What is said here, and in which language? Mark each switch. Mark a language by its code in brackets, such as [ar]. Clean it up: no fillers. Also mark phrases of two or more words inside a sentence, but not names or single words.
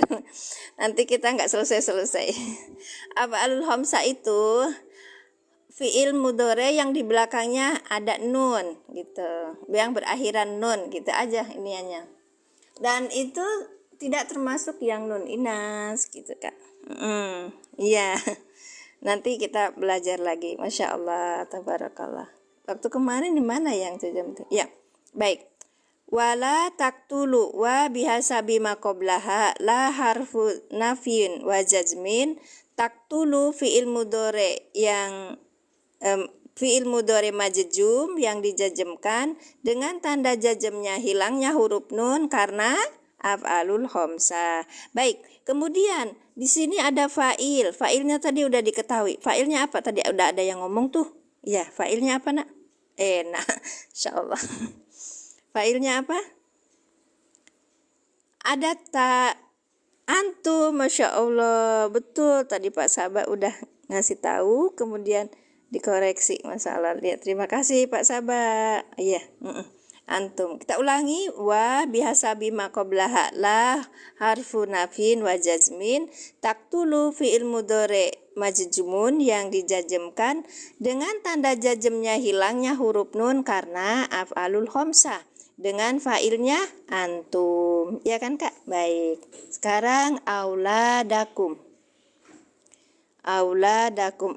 [id] Nanti kita enggak selesai-selesai. [ar] أفعال الخمسة [id] itu [ar] فعل مضارع [id] yang di belakangnya ada nun gitu, yang berakhiran nun gitu aja iniannya. Dan itu tidak termasuk yang nun inas gitu Kak. Iya. Nanti kita belajar lagi. [ar] ما شاء الله تبارك الله. [id] Waktu kemarin di mana yang jam itu? Ya, baik. [ar] ولا تقتلوا وبحسب ما قبلها لا حرف نفي وجزم. تقتلوا فعل مضارع [id] yang [ar] فعل مضارع مجزوم [id] yang dijazmkan dengan tanda jazmnya hilangnya huruf nun karena [ar] أفعال الخمسة. [id] Baik, kemudian di sini ada fa'il. Fa'ilnya tadi udah diketahui. Fa'ilnya apa? Tadi udah ada yang ngomong tuh. Ya, fa'ilnya apa, Nak? Nah, insyaallah. Fa'ilnya apa? Ada tak antum, [ar] ما شاء الله. [id] Betul, tadi Pak Sabah udah ngasih tahu, kemudian dikoreksi masalah. Lihat, terima kasih Pak Sabah. Iya. antum. Kita ulangi, [ar] وبحسب ما قبلها لا حرف نفي وجزم تقتلوا فعل مضارع مجزوم [id] yang dijazmkan dengan tanda jazmnya hilangnya huruf nun karena [ar] أفعال الخمسة, [id] dengan fa'ilnya antum. Ya kan Kak? Baik. Sekarang auladakum. Auladakum.